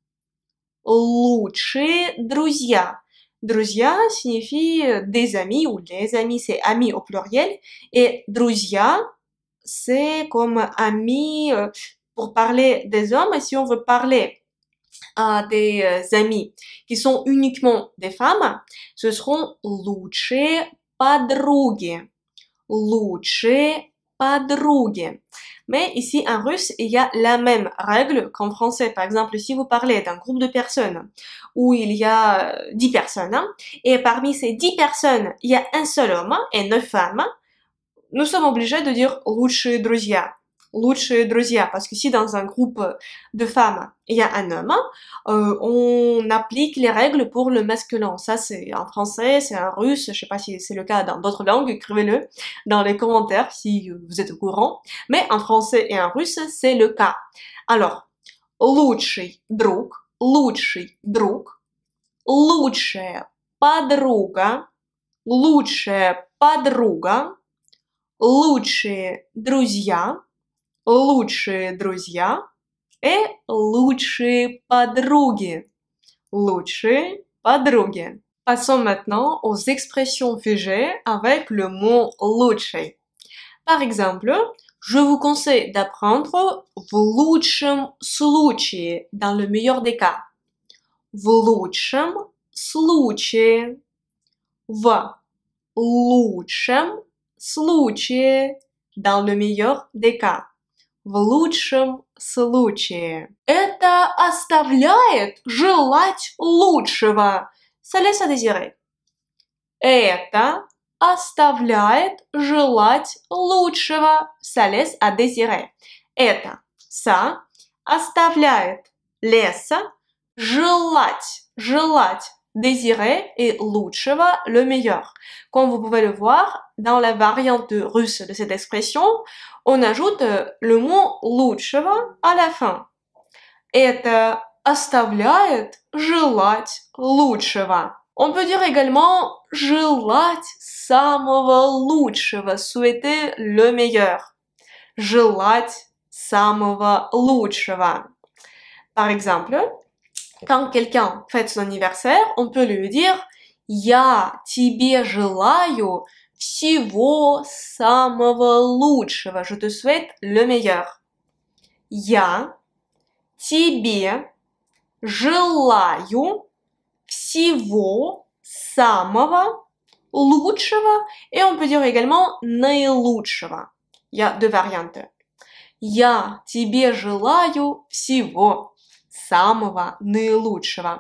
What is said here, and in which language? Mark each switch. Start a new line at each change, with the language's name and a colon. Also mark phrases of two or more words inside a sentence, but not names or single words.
Russian: Лучшие друзья.
French: Друзья signifie des amis ou les amis, c'est amis au pluriel. Et друзья, c'est comme amis pour parler des hommes. Et si on veut parler à des amis qui sont uniquement des femmes, ce seront
Russian: лучшие подруги. Лучшие подруги.
French: Mais ici, en russe, il y a la même règle qu'en français. Par exemple, si vous parlez d'un groupe de personnes où il y a 10 personnes, et parmi ces 10 personnes, il y a un seul homme et 9 femmes, nous sommes obligés de dire
Russian: лучшие друзья. Лучшие друзья,
French: parce que si dans un groupe de femmes, il y a un homme, on applique les règles pour le masculin. Ça, c'est en français, c'est en russe, je sais pas si c'est le cas dans d'autres langues, écrivez-le dans les commentaires si vous êtes au courant. Mais en français et en russe, c'est le cas. Alors,
Russian: лучший друг, лучшая подруга, лучшие друзья
French: et
Russian: лучшие подруги. Лучшие подруги.
French: Passons maintenant aux expressions figées avec le mot лучший. Par exemple, je vous conseille d'apprendre
Russian: в лучшем случае,
French: dans le meilleur des cas.
Russian: В лучшем случае. В лучшем случае,
French: dans le meilleur des cas.
Russian: В лучшем случае. Это оставляет желать лучшего.
French: Ça laisse à désirer.
Russian: Это оставляет желать лучшего.
French: Ça laisse à désirer. Это, ça, оставляет, laisse, желать, désirer et лучшего, le meilleur. Comme vous pouvez le voir, dans la variante russe de cette expression, on ajoute le mot лучшего à la fin.
Russian: Это оставляет желать лучшего.
French: On peut dire également
Russian: желать самого лучшего,
French: souhaiter le meilleur.
Russian: Желать самого лучшего.
French: Par exemple, quand quelqu'un fête son anniversaire, on peut lui dire
Russian: «Я тебе желаю всего самого лучшего».
French: Je te souhaite le meilleur.
Russian: Я тебе желаю всего самого лучшего.
French: Et on peut dire également наилучшего. Il y a deux variantes.
Russian: Я тебе желаю всего самого наилучшего.